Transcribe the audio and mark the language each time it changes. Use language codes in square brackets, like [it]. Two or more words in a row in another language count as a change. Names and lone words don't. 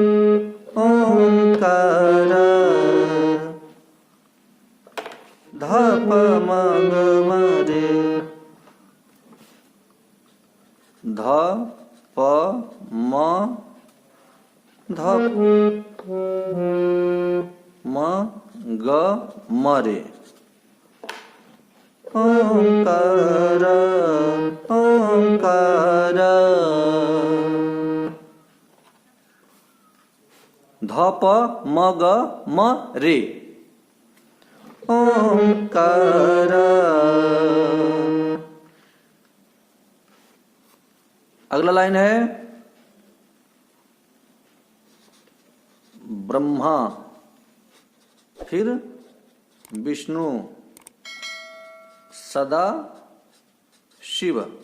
[hi] ओंकार, ध प म ग म रे, ध प म, ध म ग म रे, ओंकार ओंकार। ध प म ग म रे, ओंकार। अगला लाइन है, ब्रह्मा, फिर विष्णु, सदा शिव।